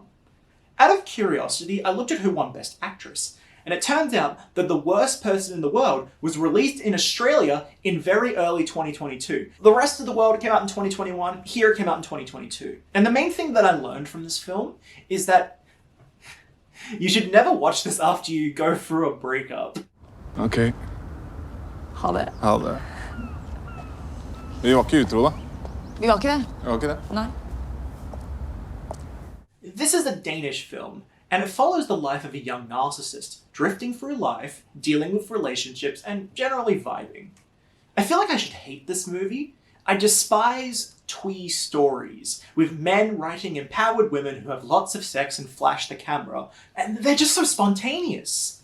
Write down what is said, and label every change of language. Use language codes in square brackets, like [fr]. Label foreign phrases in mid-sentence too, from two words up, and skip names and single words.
[en] Out of curiosity, I looked at who won Best Actress, and it turns out that The Worst Person in the World was released in Australia in very early 2022. The rest of the world came out in 2021, here it came out in 2022. And the main thing that I learned from this film is that you should never watch this after you go through a breakup. [no] Okej. Ha det. Ha det. Vi var ikke utro, da. Vi var ikke det. Vi var ikke det. Nei. [en] This is a Danish film, and it follows the life of a young narcissist, drifting through life, dealing with relationships, and generally vibing. I feel like I should hate this movie. I despise twee stories, with men writing empowered women who have lots of sex and flash the camera, and they're just so spontaneous.